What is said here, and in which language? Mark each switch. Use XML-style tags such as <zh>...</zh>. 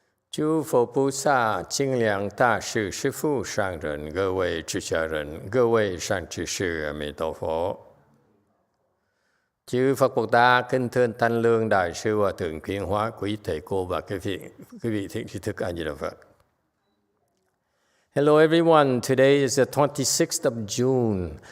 <zh>诸佛菩萨、清凉大士、师父上人、各位出家人、各位善知识，阿弥陀佛。</zh> <vi>Chư Phật Bồ Tát, kính thưa Thanh Lương Đại sư Hòa thượng Khuyến Hóa, quý thầy cô và quý vị thiện tri thức A Di Đà Phật.</vi> <en>Hello everyone, today is the 26th of June.</en>